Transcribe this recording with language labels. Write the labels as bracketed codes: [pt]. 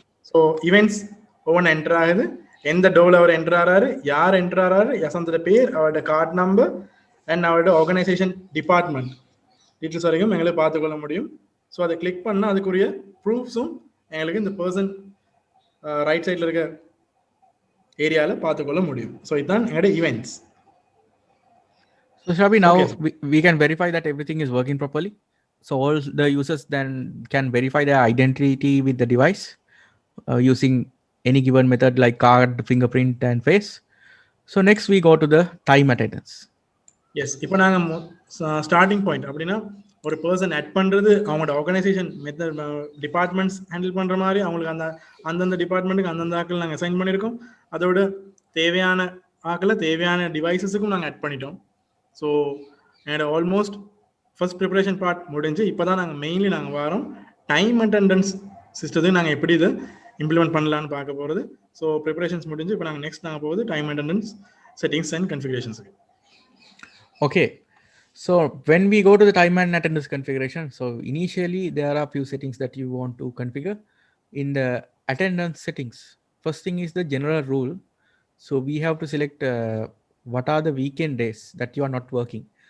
[ta] So events ஒவ்வொன்று enter ஆகுது, எந்த டோவில் அவர் என்டர் ஆகிறாரு, யார் என்டர் ஆகிறாரு, யசந்தோட பேர், அவரோட கார்டு நம்பர் அண்ட் அவரோட ஆர்கனைசேஷன் டிபார்ட்மெண்ட் டீட்டெயில்ஸ் வரைக்கும் எங்களுக்கு பார்த்துக்கொள்ள முடியும். ஸோ அதை கிளிக் பண்ணால் அதுக்குரிய ப்ரூஃப்ஸும் எங்களுக்கு இந்த பர்சன் ரைட் சைடில் இருக்க ஏரியாவில் பார்த்துக்கொள்ள முடியும். ஸோ இதுதான் எங்களோட events. [en] So Shabi, now Okay. we can verify that everything is working properly. So all the users then can verify their identity with the device using any given method like card, fingerprint and face. So next we go to the time attendance. [ta] S, இப்போ நாங்கள் starting point அப்படின்னா ஒரு person add பண்ணுறது அவங்களோட organisation method departments handle பண்ணுற மாதிரி அவங்களுக்கு அந்தந்த டிபார்ட்மெண்ட்டுக்கு அந்தந்த ஆக்கள் நாங்கள் அசைன் பண்ணியிருக்கோம். அதோட தேவையான ஆக்களை தேவையான டிவைசஸுக்கும் நாங்கள் ஆட் பண்ணிட்டோம். ஸோ என்னோட ஆல்மோஸ்ட் ஃபர்ஸ்ட் ப்ரிப்பரேஷன் பார்ட் முடிஞ்சு இப்போ தான் நாங்கள் மெயின்லி நாங்கள் வரோம் டைம் அட்டெண்டன்ஸ் சிஸ்டத்துக்கு நாங்கள் எப்படி இதை இம்ப்ளிமெண்ட் பண்ணலான்னு பார்க்க போகிறது. ஸோ ப்ரிப்பரேஷன்ஸ் முடிஞ்சு இப்போ நாங்கள் நெக்ஸ்ட் நாங்கள் போகுது time attendance settings and கன்ஃபிகரேஷன்ஸுக்கு. [en] Okay. So when we go to the time and attendance configuration, so initially there are a few settings that you want to configure in the attendance settings. First thing is the general rule. So we have to select what are the weekend days that you are not working.